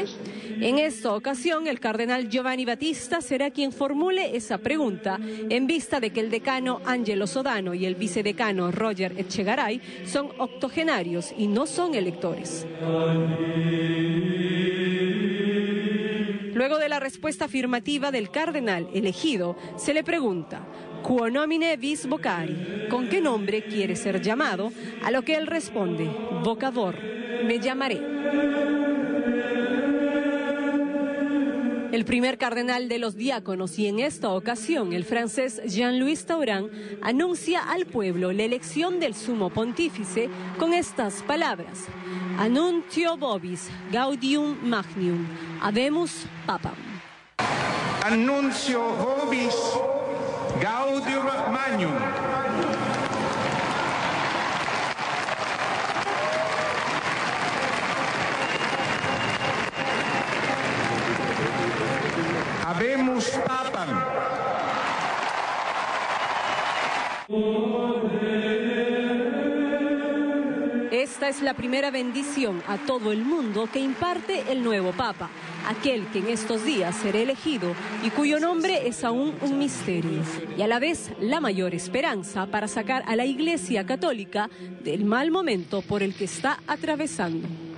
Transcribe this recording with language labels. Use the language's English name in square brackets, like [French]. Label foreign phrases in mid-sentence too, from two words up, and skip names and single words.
[Spanish] En esta ocasión, el cardenal Giovanni Battista será quien formule esa pregunta, en vista de que el decano Angelo Sodano y el vicedecano Roger Etchegaray son octogenarios y no son electores. Luego de la respuesta afirmativa del cardenal elegido, se le pregunta: [Latin] «Quo nomine vis vocari», [Spanish] ¿con qué nombre quiere ser llamado? A lo que él responde: «Vocavor, me llamaré». El primer cardenal de los diáconos, y en esta ocasión el francés Jean-Louis Tauran, anuncia al pueblo la elección del sumo pontífice con estas palabras: [Latin] «Annuncio vobis gaudium magnum, habemus papam». Annuncio vobis gaudium magnum. Habemus papam. [Spanish] Esta es la primera bendición a todo el mundo que imparte el nuevo Papa, aquel que en estos días será elegido y cuyo nombre es aún un misterio, y a la vez la mayor esperanza para sacar a la Iglesia Católica del mal momento por el que está atravesando.